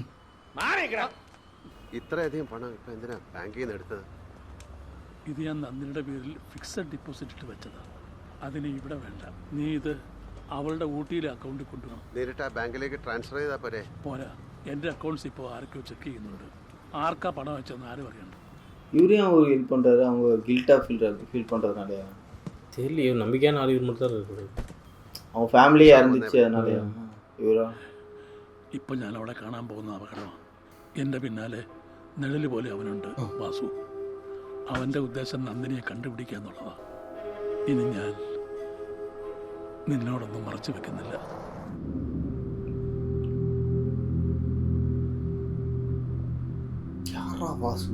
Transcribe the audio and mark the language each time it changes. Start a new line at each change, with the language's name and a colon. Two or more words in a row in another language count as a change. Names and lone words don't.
Malayalam: ഇത്രയധികം പണം ഇപ്പൊ എന്തിനാ ബാങ്കിൽ നിന്ന് എടുത്തത്? ഇത് ഞാൻ നന്ദിനിയുടെ പേരിൽ
English: fixed deposit
Malayalam: ഇട്ട് വെച്ചതാ. അതിന് ഇവിടെ വേണ്ട. നീ ഇത് അവളുടെ ഊട്ടിയിലെ അക്കൗണ്ടിൽ കൊണ്ടുപോകണം. നേരിട്ട് ആ ബാങ്കിലേക്ക് ട്രാൻസ്ഫർ ചെയ്താൽ പോരെ? പോരാ, എൻ്റെ അക്കൗണ്ട്സ് ഇപ്പോൾ ആരൊക്കെയോ ചെക്ക് ചെയ്യുന്നുണ്ട്. ആർക്കാ പണം വെച്ചെന്ന് ആരും അറിയണ്ട.
Tamil: இவரையும் அவங்க ஹெல்ப் பண்ணுறாரு. அவங்க கில்ட்டாக ஃபீல் பண்ணுறதுனாலயா தெரியல. நம்பிக்கையான ஆள் இவர் மட்டும் தான் இருக்குது. அவங்க ஃபேமிலியாக இருந்துச்சு அதனாலயா இவரா?
Malayalam: ഇപ്പം ഞാൻ അവളെ കാണാൻ പോകുന്ന അപകടമാണ്. എൻ്റെ പിന്നാലെ നിഴല് പോലെ അവനുണ്ട് വാസു. അവൻ്റെ ഉദ്ദേശം നന്ദിനിയെ കണ്ടുപിടിക്കുക എന്നുള്ളതാണ്. ഇനി ഞാൻ നിന്നോടൊന്നും മറച്ചു വെക്കുന്നില്ല. വാസു